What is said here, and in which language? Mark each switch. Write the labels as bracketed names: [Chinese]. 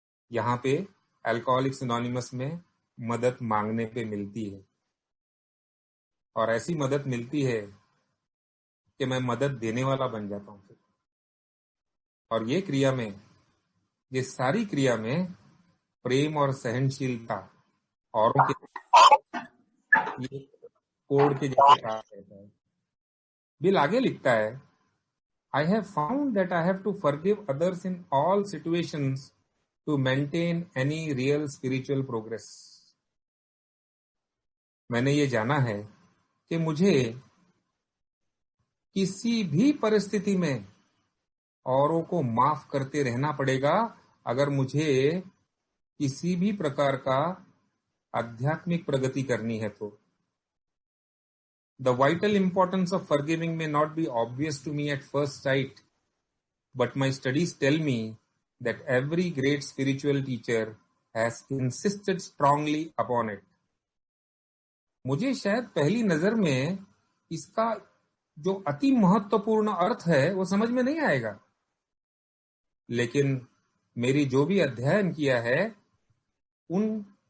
[Hindi] यहाँ पे alcoholics anonymous में मदद मांगने पे मिलती है और ऐसी मदद मिलती है कि मैं मदद देने वाला बन जाता हूँ। और ये सारी क्रिया में प्रेम और सहनशीलता औरों के ये कोड के जैसे काम रहता है। बिल आगे लिखता है, [English] I have found that I have to forgive others in all situations to maintain any real spiritual progress. [Hindi] मैंने ये जाना है कि मुझे किसी भी परिस्थिति में औरों को माफ करते रहना पड़ेगा अगर मुझे किसी भी प्रकार का आध्यात्मिक प्रगति करनी है तो। [English] The vital importance of forgiving may not be obvious to me at first sight, but my studies tell me that every great spiritual teacher has insisted strongly upon it. [Hindi] मुझे शायद पहली नजर में इसका जो अति महत्वपूर्ण अर्थ है वो समझ में नहीं आएगा, लेकिन मेरी जो भी अध्ययन किया है उन